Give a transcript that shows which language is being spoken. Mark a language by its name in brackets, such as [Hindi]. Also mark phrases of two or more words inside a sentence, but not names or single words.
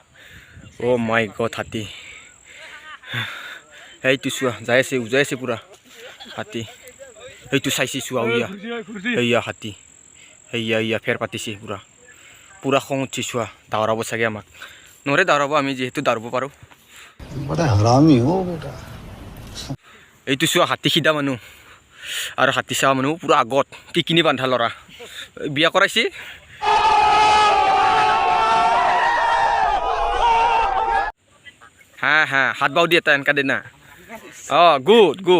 [English] oh my god [Assamese] হাতী এইটো চোৱা যাই আছে উজাই আছে পুৰা হাতী এইটো চাইছি চোৱা এইয়া হাতী এইয়া ফেৰ পাতিছে পুৰা খং উঠি চোৱা দাৱৰাব চাগে আমাক নৰে দাৱৰাব আমি যিহেতু দাৱৰাব পাৰোঁ [Hindi] बड़ा हरामी हो बेटा [Assamese] এইটো চোৱা হাতী সিধা মানুহ আৰু হাতী চোৱা মানুহ পুৰা আগত টিকিনি বান্ধা ল'ৰা বিয়া কৰাইছে হা হা হাত বাউ দি এটা এনেকা দে না গুড